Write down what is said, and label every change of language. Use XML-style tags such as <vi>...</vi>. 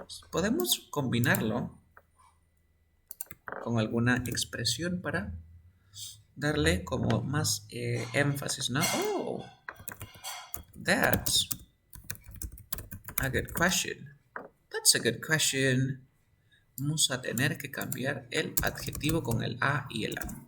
<es>Podemos combinarlo con alguna expresión para darle como más énfasis, ¿no?</es> <en>Oh, that's a good question. That's a good question.</en> <es>Vamos a tener que cambiar el adjetivo con el a y el a.</es>